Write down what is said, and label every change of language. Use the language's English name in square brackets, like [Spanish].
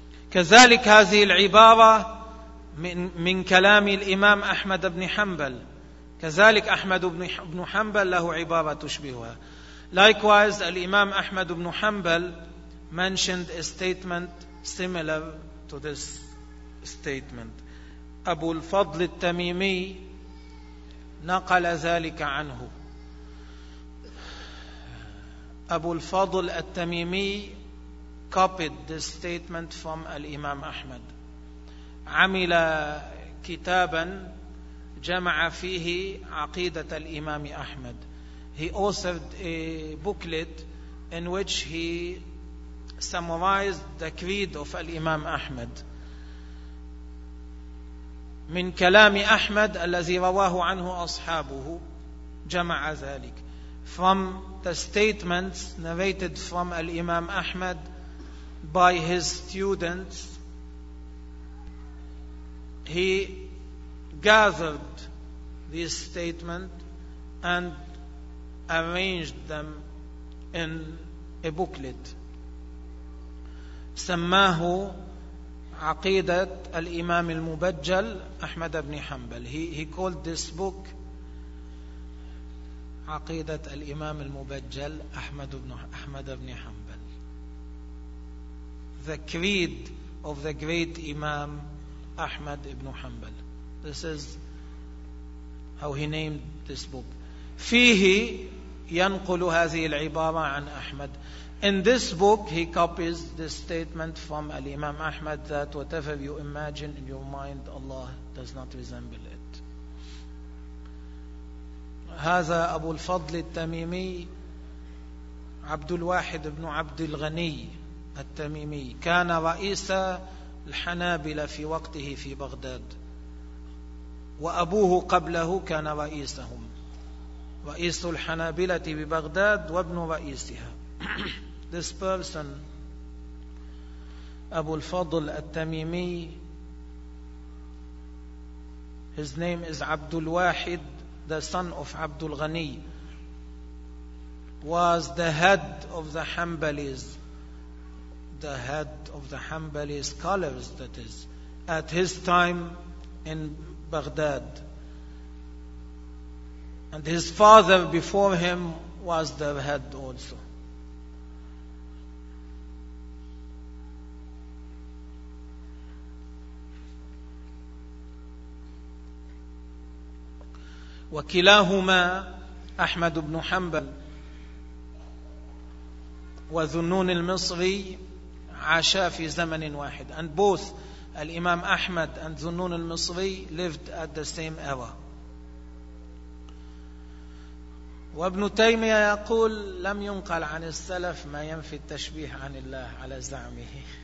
[Arabic] كذلك هذه العبارة من كلام الإمام أحمد بن حنبل. كذلك أحمد بن حنبل له عبارة تشبهها. [English] Likewise, الإمام أحمد بن حنبل mentioned a statement similar to this statement. [Arabic] أبو الفضل التميمي نقل ذلك عنه. [English] أبو الفضل التميمي copied this statement from الإمام أحمد. [Arabic] عمل كتابا جمع فيه عقيدة الإمام أحمد. [English] He authored a booklet in which he summarized the creed of الإمام أحمد. [Arabic] من كلام أحمد الذي رواه عنه أصحابه جمع ذلك. [English] From the statements narrated from الإمام أحمد by his students, he gathered these statements and arranged them in a booklet. [Arabic] سماه عقيدة الإمام المبجل أحمد بن حنبل. [English] He called this book عقيدة الإمام المبجل أحمد بن حنبل. The creed of the great Imam Ahmad ibn Hanbal. This is how he named this book. [Arabic] فيه ينقل هذه العبارة عن أحمد. [English] In this book, he copies this statement from Imam Ahmad that whatever you imagine in your mind, Allah does not resemble it. [Arabic] هذا أبو الفضل التميمي عبد الواحد بن عبد الغني التميمي كان رئيس الحنابلة في وقته في بغداد، وأبوه قبله كان رئيسهم، رئيس الحنابلة ببغداد وابن رئيسها. [English] This person أبو الفضل التميمي his name is عبد الواحد the son of Abdul Ghani, was the head of the Hanbalis, the head of the Hanbali scholars, that is, at his time in Baghdad. And his father before him was the head also. [Arabic] وكلاهما أحمد بن حنبل وذنون المصري عاشا في زمن واحد. [English] And both الإمام أحمد and ذنون المصري lived at the same era. [Arabic] وابن تيمية يقول لم ينقل عن السلف ما ينفي التشبيه عن الله على زعمه.